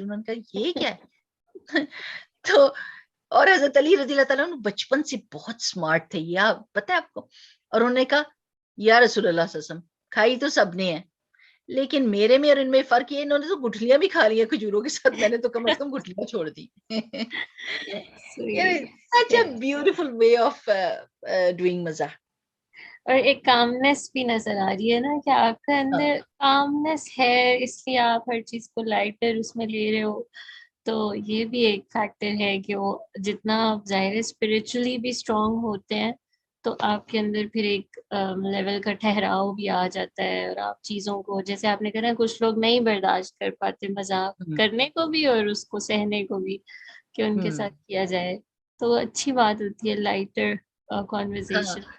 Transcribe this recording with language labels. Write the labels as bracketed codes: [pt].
[ur] انہوں نے کہا یہ کیا ہے. تو اور حضرت علی رضی اللہ تعالیٰ بچپن سے بہت سمارٹ تھے, یا پتہ ہے آپ کو, اور انہوں نے کہا یا رسول اللہ صلی اللہ علیہ وسلم کھائی تو سب نے ہے, لیکن میرے میں اور ان میں فرق یہ, انہوں نے تو گٹھلیاں بھی کھا لی ہیں کھجوروں کے ساتھ, میں نے تو کم از کم گٹھلیاں چھوڑ دی. [en] such a beautiful way of doing مزاح. [ur] اور ایک کامنس بھی نظر آ رہی ہے نا کہ آپ کے اندر کامنس ہے, اس لیے آپ ہر چیز کو لائٹر اس میں لے رہے ہو. تو یہ بھی ایک فیکٹر ہے کہ وہ جتنا آپ ظاہر اسپرچولی بھی اسٹرانگ ہوتے ہیں تو آپ کے اندر پھر ایک لیول کا ٹھہراؤ بھی آ جاتا ہے, اور آپ چیزوں کو جیسے آپ نے کہا کچھ لوگ نہیں برداشت کر پاتے مذاق کرنے کو بھی اور اس کو سہنے کو بھی کہ ان کے ساتھ کیا جائے, تو اچھی بات ہوتی ہے لائٹر کانورسیشن.